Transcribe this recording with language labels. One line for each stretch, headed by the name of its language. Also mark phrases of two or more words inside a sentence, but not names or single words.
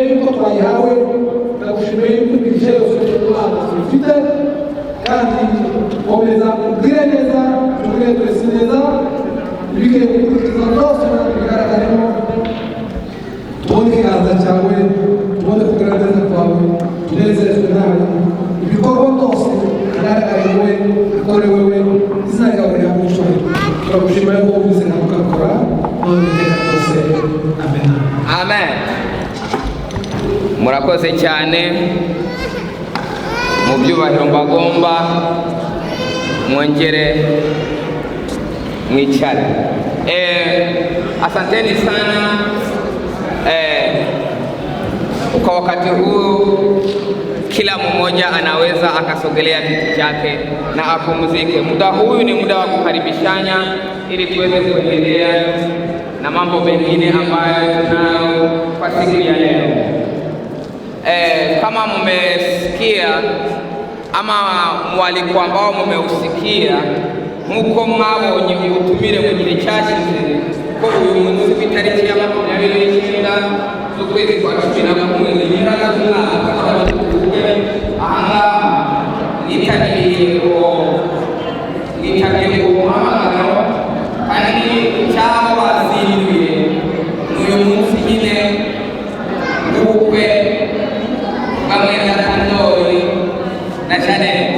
Kinyarwanda: yuko twayihawe ndagushimiye yuko imigisha yose tuyifite kandi komeza ubwire neza tubwire twese neza ibikwiye gukurikiza byose bigaragaremo tubone ikiganza cyawe tubone kugira neza kwawe tunezezwe nawe ibikorwa byose bigaragare wowe bikore wowe izina ryawe riramushwe turagushima yuko uvuze nawe ugakora none iteka ryose amen amen. Murakoze cyane mu byubahiro mbagomba mwongere mwicare.
Swahili: Asanteni sana kwa wakati huu kila mmoja anaweza akasogelea kiti chake na apumzike. Muda huu ni muda wa kukaribishana ili tuweze kuendelea na mambo mengine ambayo tunayo kwa siku ya leo. Kama mmesikia ama mwaliko ambao mmeusikia
Kinyarwanda: nkuko mwabonye ubutumire mu gihe cyashize ko uyu munsi w'itariki ya 29 z'ukwezi kwa 11 nyiraga z'umwaka aha nitabiriye umuhamagaro kandi cyangwa wazinduye n'uyu munsi nyine ubukwe bamwe na Ndori na Jeannette.